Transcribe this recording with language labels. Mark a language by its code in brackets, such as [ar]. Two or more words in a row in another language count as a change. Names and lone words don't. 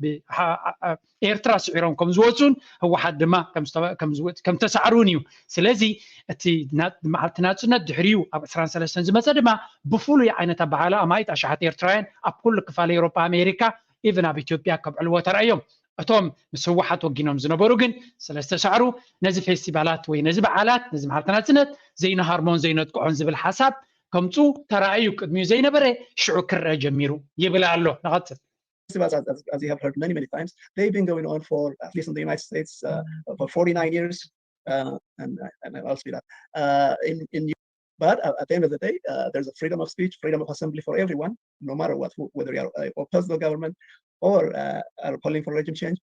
[ti] ኤርትራ ስዒሮም ከም ዝወፁን ህወሓት ድማ ከም ተሳዕሩን እዩ ስለዚ እቲ መዓልቲ ናጽነት ድሕሪኡ ኣብ 23 ዝመፀ ድማ ብፍሉይ ዓይነት ኣበዓላ ኣማይት ኣሽሓት ኤርትራውያን ኣብ ኩሉ ክፋል ኤውሮፓ ኣሜሪካ ኢቨን ኣብ ኢትዮጵያ ከብዕልዎ ተራእዮም እቶም ምስ ህወሓት ወጊኖም ዝነበሩ ግን ስለዝተሳዕሩ ነዚ ፌስቲቫላት ወይ ነዚ በዓላት ነዚ መዓልቲ ናጽነት ዘይነሃርሞን ዘይነጥቅዖን ዝብል ሓሳብ ከምፁ ተራእዩ ቅድሚኡ ዘይነበረ ሽዑ ክርአ ጀሚሩ ይብል ኣሎ ንቐፅል [en] As you have heard many times, they've been going on for, at least in the United States, for 49 years, and I'll speed up. But at the end of the day, there's a freedom of speech, freedom of assembly for everyone, no matter what, whether you are opposed to the government or are calling for regime change.